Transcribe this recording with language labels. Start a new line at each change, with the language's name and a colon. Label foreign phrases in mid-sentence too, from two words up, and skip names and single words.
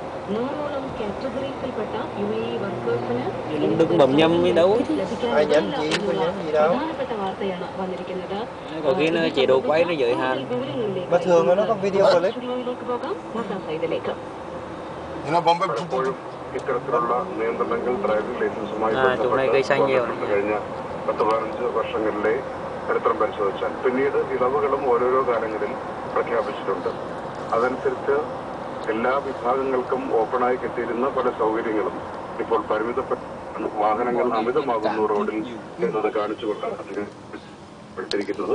Vietnamese: Đừng đừng bấm nhầm đi đâu. Ai nhấn gì có nhấn gì đâu. Có khi nó chế độ quay nó giới hạn. Mà thường nó có video clip.
Malayalam: ഇത്തരത്തിലുള്ള നിയന്ത്രണങ്ങൾ
English: driving license-umayi
Malayalam: കഴിഞ്ഞ 10-15 വർഷങ്ങളിലെ ചരിത്രം പരിശോധിച്ചാൽ പിന്നീട് ഇളവുകളും ഓരോരോ കാലങ്ങളിൽ പ്രഖ്യാപിച്ചിട്ടുണ്ട്. അതനുസരിച്ച് എല്ലാ വിഭാഗങ്ങൾക്കും ഓപ്പണായി കിട്ടിയിരുന്ന പല സൗകര്യങ്ങളും ഇപ്പോൾ പരിമിതപ്പെട്ട വാഹനങ്ങൾ അമിതമാകുന്നു റോഡിൽ എന്നത് കാണിച്ചുകൊണ്ടാണ് അതിരിക്കുന്നത്.